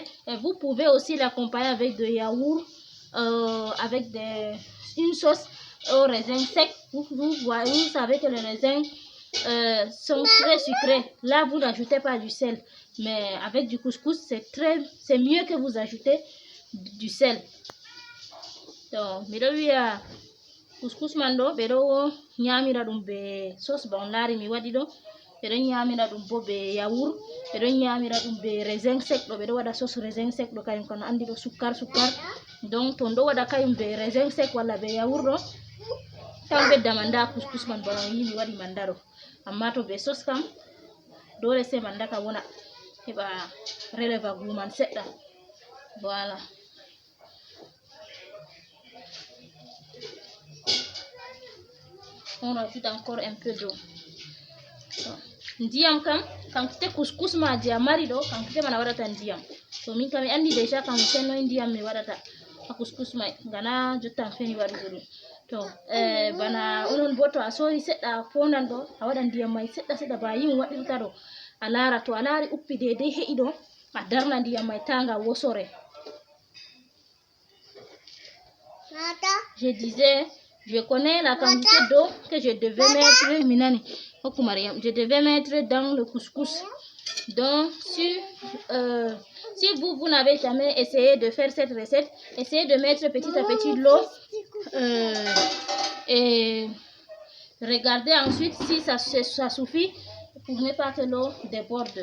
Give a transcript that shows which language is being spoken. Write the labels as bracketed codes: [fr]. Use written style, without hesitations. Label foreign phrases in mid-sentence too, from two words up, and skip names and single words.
[fr] Et vous pouvez aussi l'accompagner avec de yaourt, avec une sauce au raisin sec. Vous savez que les raisins sont très sucrés. Là, vous n'ajoutez pas du sel. Mais avec du couscous, c'est mieux que vous ajoutez du sel. [ff] Donc, couscous mando bedo nyamira dum be sauce bon lari mi wadi do bedo nyamira dum bo be yaourt bedo nyamira dum be [fr] raisin sec [ff] do bedo wada [fr] sauce raisin sec [ff] do kayum kono andi do sukkar donc ton do wada kayum be [fr] raisin sec [ff] wala be yaourt do tan be damanda couscous man bon yi mi wadi mandaro amma to be sauce kam dole se mandaka wona heba releva guman sedda. [fr] Voilà. On rajoute encore un peu d'eau. [ff] Ndiam kam kite couscous ma dia marido kite mana wadata ndiam. So min kam andi déjà kan senno ndiam mi wadata couscous mai ngana jotta feni waduguru. To bana onon boto a sori sedda fondan do a wada ndiam mai sedda ba yin wadirta do a lara to a lari uppi dede he'i do a darna ndiam mai tanga wosore. [fr] Je disais, je connais la quantité d'eau que je devais mettre, Minani. Je devais mettre dans le couscous. Donc, si vous n'avez jamais essayé de faire cette recette, essayez de mettre petit à petit l'eau et regardez ensuite si ça suffit pour ne pas que l'eau déborde.